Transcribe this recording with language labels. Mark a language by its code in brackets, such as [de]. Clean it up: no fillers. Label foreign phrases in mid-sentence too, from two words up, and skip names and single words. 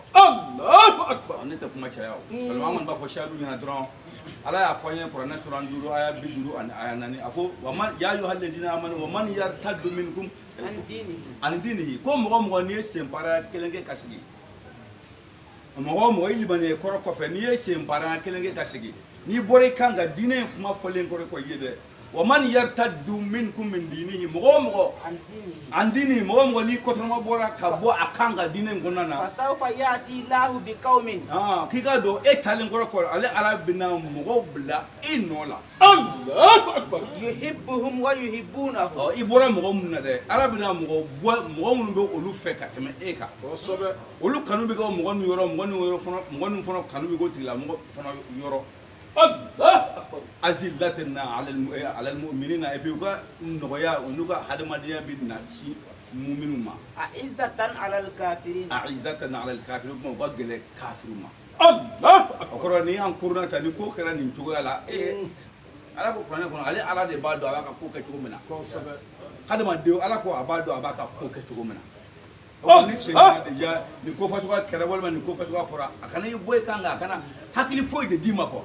[ar] الله أكبر. [bm] ne tɛ kuma caya o seulement an kɔni b'a fɔ sahadu ɲɛna dɔrɔn ala y'a fɔ an ye kuranɛ sura 5 aya 50 ani aya 4 a ko [ar] ومن يا أيها الذين آمنوا ومن يرتدد منكم عن دينه [bm] ko mɔgɔ mɔgɔ n'i ye senbaara kelen kɛ ka sigi mɔgɔ mɔgɔ i libanɛ kɔrɔ kɔfɛ n'i ye senbaara kelen kɛ ka sigi n'i bɔra i kan ka diinɛ in kuma fɔlen kɔrɔ ko ye dɛ [ar] ومن يرتدد منكم من دينه [bm] mɔgɔ mɔgɔ [ar] عن دينه [bm] mɔgɔ mɔgɔ n'i kɔtɔrɔma bɔra ka bɔ a kan ka diinɛ in kɔnɔna na [ar] فسوف يأتي الله بقوم [bm] k'i ka dɔn e talen kɔrɔ kɔrɔ ale ala bɛna mɔgɔw bila i nɔ la [ar] الله أكبر. يحبهم ويحبونه [bm] i bɔra mɔgɔ minnu na dɛ ala bɛna mɔgɔ minnu bɛ olu fɛ ka tɛmɛ e kan Kosɛbɛ. olu kanu bɛ kɛ mɔgɔ min yɔrɔ mɔgɔ min fana kanu bɛ k'o tigilamɔgɔ fana yɔrɔ [ar] الله أكبر. أذلة على المؤمنين [fr] et puis [bm] u ka nɔgɔya u n'u ka hadamadenya bɛ na si mu'minu ma [ar] أعزة على الكافرين أعزة على الكافرين [bm] u ka gɛlɛ kafiru ma [ar] الله أكبر. [bm] o kɔrɔ ni y'an kuruna ta ni ko kɛra nin cogoya la ala ko kuranɛ kɔnɔ ale ala de b'a dɔn a b'a ka ko kɛ cogo min na Kosɛbɛ. hadamaden ala ko a b'a dɔn a b'a ka ko kɛ cogo min na o ni cɛ ɲɛna déjà nin ko fasuguya kɛra walima nin ko fasuguya fɔra a kana i bɔ i kan kan a kana hakili foyi de d'i ma kɔ